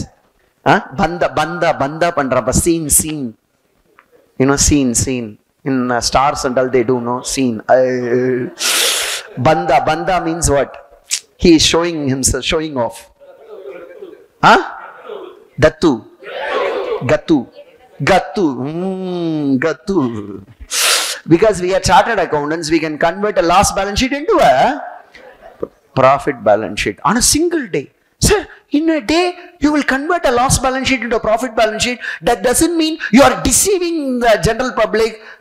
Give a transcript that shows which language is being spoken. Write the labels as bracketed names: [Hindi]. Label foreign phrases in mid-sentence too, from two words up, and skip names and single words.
[Tamil] Banda pandra, scene. [English] You know, scene. In stars and all, they do know, scene. Banda means what? He is showing himself, showing off. Dattu. Gatu. Gatu. Because we are chartered accountants, we can convert a loss balance sheet into a profit balance sheet on a single day. Sir, in a day, you will convert a loss balance sheet into a profit balance sheet. That doesn't mean you are deceiving the general public.